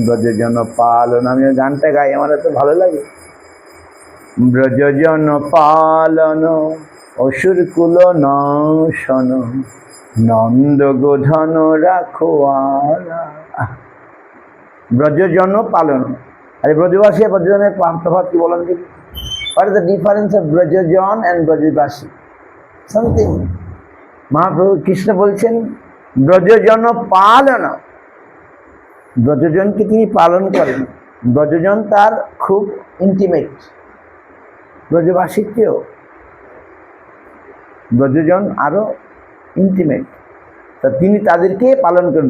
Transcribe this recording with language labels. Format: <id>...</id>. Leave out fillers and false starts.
<bn>ব্রজজন পালন, আমি গানটা গাই, আমার এত ভালো লাগে। ব্রজজন পালন অসুর কুল নাশন, নন্দ গোধন রাখোয়ালা। ব্রজজন পালন, আরে ব্রজবাসী আর ব্রজজনের তফাৎ কি বলেন দেখি?</bn> <en>What is the difference of ব্রজজন and ব্রজবাসী? Something.</en> <bn>Mahaprabhu Krishna বলছেন ব্রজজন পালন, ব্রজজনকে তিনি পালন করেন। ব্রজজন তার খুব ইন্টিমেট, ব্রজবাসীর চেয়েও ব্রজজন আরো ইন্টিমেট, তা তিনি তাদেরকে পালন করেন।</bn>